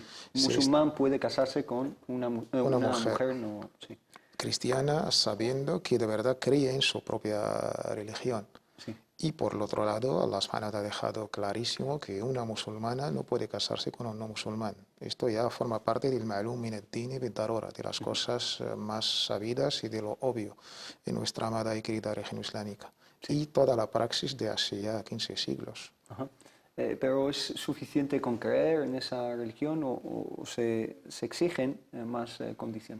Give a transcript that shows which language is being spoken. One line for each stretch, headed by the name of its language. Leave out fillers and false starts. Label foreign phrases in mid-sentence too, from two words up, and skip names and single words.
Spanish: Un musulmán puede casarse con una mujer no, sí, cristiana, sabiendo que de verdad cree en su propia religión. sí. Y por el otro lado, Allah subhanahu ha dejado clarísimo que una musulmana no puede casarse con un no musulmán. Esto ya forma parte del
Arabic: معلوم من الدين بالضرورة,
Spanish: de las cosas más sabidas y de lo obvio en nuestra amada y querida región islámica. Sí. Y toda la praxis de hace ya 15 siglos. Ajá. ¿Pero es suficiente con creer en esa religión o se exigen más condiciones?